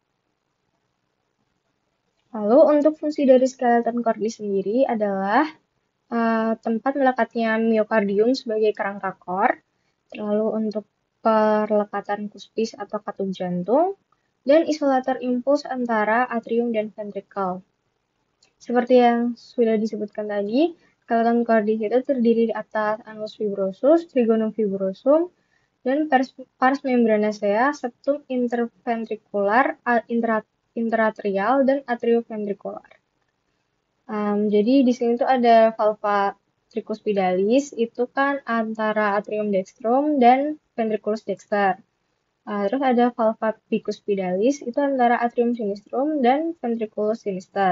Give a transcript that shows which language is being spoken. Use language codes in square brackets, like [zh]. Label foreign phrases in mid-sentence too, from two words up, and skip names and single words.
[id] Lalu untuk fungsi dari [la] skeleton cordis [id] sendiri adalah tempat melekatnya miokardium sebagai kerangka core, lalu untuk perlekatan kuspis atau katup jantung, dan isolator impuls antara atrium dan ventricle. Seperti yang sudah disebutkan tadi, [la] skeleton cordis [id] itu terdiri di atas [la] annulus fibrosus, trigonum fibrosum, [id] dan [la] pars membranacea, septum interventricular, interatrial, [id] dan atrioventricular. Jadi di sini tuh ada [la] valva tricuspidalis, [id] itu kan antara [la] atrium dextrum [id] dan [la] ventriculus dexter. [id] Terus ada [la] valva bicuspidalis, [id] itu antara [la] atrium sinistrum [id] dan [la] ventriculus sinister.